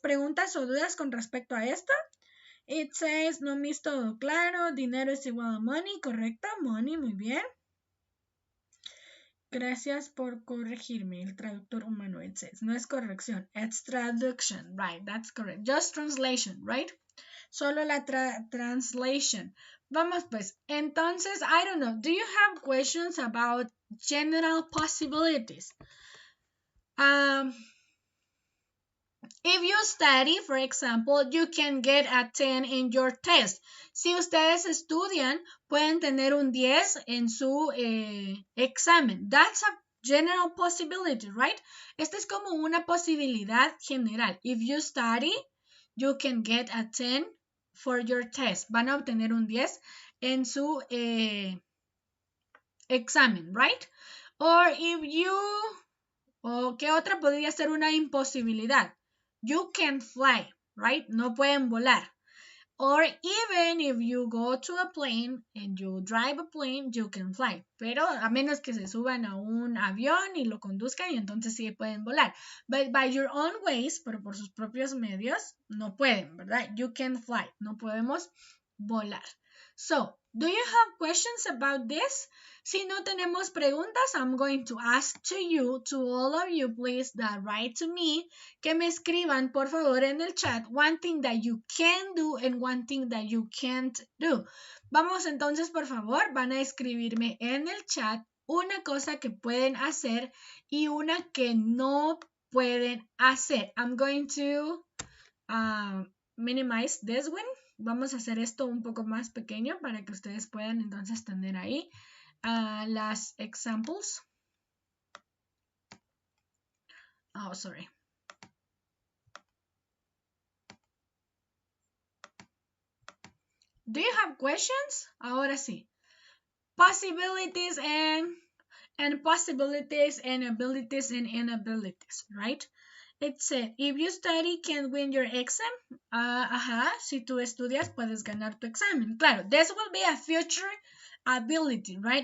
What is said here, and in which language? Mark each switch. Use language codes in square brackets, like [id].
[es] ¿Preguntas o dudas con respecto a esto? [en] It says, [es] no me es todo claro. Dinero es igual a money. Correcto. Money, muy bien. Gracias por corregirme, el traductor humano, [en] it says. [es] No es corrección, [en] it's traduction, right, that's correct. Just translation, right? Solo la translation. [es] Vamos pues, entonces, [en] I don't know, do you have questions about general possibilities? If you study, for example, you can get a 10 in your test. [es] Si ustedes estudian, pueden tener un 10 en su examen. [en] That's a general possibility, right? [es] Esta es como una posibilidad general. [en] If you study, you can get a 10 for your test. [es] Van a obtener un 10 en su examen, right? [en] Or if you... [es] ¿O qué otra podría ser una imposibilidad? [en] You can fly, right? [es] No pueden volar. [en] Or even if you go to a plane and you drive a plane, you can fly. [es] Pero a menos que se suban a un avión y lo conduzcan y entonces sí pueden volar. [en] But by your own ways, [es] pero por sus propios medios, no pueden, ¿verdad? [en] You can fly. [es] No podemos volar. [en] So, do you have questions about this? [es] Si no tenemos preguntas, [en] I'm going to ask to you, to all of you, please, that write to me, [es] que me escriban, por favor, en el chat, [en] one thing that you can do and one thing that you can't do. [es] Vamos entonces, por favor, van a escribirme en el chat una cosa que pueden hacer y una que no pueden hacer. [en] I'm going to minimize this one. [es] Vamos a hacer esto un poco más pequeño para que ustedes puedan entonces tener ahí las examples. [en] Oh, sorry. Do you have questions? [es] Ahora sí. [en] Possibilities and possibilities and abilities and inabilities, right? It said, if you study, can win your exam. [es] Si tú estudias, puedes ganar tu examen. [en] Claro, this will be a future ability, right?